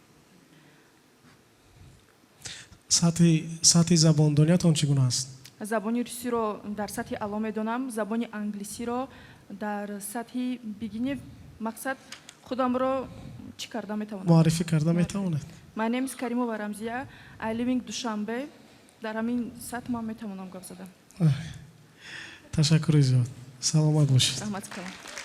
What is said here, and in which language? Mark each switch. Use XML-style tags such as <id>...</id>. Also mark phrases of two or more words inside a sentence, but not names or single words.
<tg>сатҳи забондониятон чӣ гуна аст забони русиро дар сатҳи аъло медонам забони англисиро дар сатҳи бигинӣ мақсад худамро чӣ карда метавонам муаррифӣ карда метавонед</tg> <en>My name is Karimova Ramzia. I live in Dushanbe.</en> <tg>Дар ҳамин сатҳ ман метавонам гап задам. Ташаккури зиёд. Саломат бошед. Раҳмат калом.</tg>